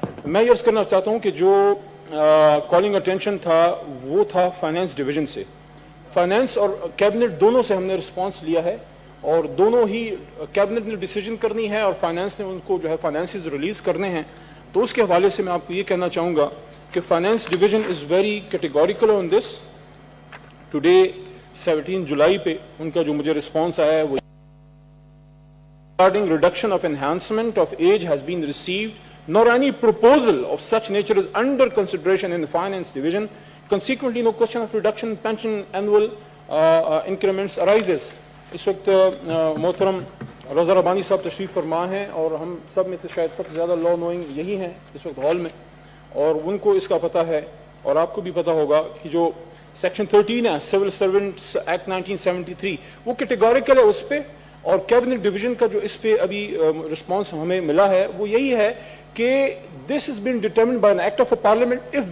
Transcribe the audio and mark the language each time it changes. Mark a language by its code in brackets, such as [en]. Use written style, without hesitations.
[ur] میں یہ عرض کرنا چاہتا ہوں کہ جو کالنگ اٹینشن تھا وہ تھا فائنانس ڈویژن سے. فائنانس اور کیبنٹ دونوں سے ہم نے رسپانس لیا ہے, اور دونوں ہی کیبنٹ نے ڈیسیجن کرنی ہے اور فائنانس نے ان کو جو ہے فائنانسز ریلیز کرنے ہیں. تو اس کے حوالے سے میں آپ کو یہ کہنا چاہوں گا کہ [en] Finance division is very categorical on this. [ur] Today 17 جولائی پہ ان کا جو مجھے رسپانس آیا ہے وہ [en] regarding reduction of enhancement of age has been received, nor any proposal of such nature is under consideration in the finance division. Consequently, no question of reduction in pension annual increments arises. [ur] اس وقت محترم رضا ربانی صاحب تشریف فرما ہیں, اور ہم سب میں سے شاید سب سے زیادہ لا نوئنگ یہی ہیں اس وقت ہال میں, اور ان کو اس کا پتہ ہے, اور آپ کو بھی پتہ ہوگا کہ جو سیکشن 13 ہے سول سرونٹس ایکٹ 1973 وہ کیٹیگوریکل ہے اس پہ, اور کیبنٹ ڈویژن کا جو اس پہ ابھی رسپانس ہمیں ملا ہے وہ یہی ہے کہ [en] This is been determined by an act of a parliament.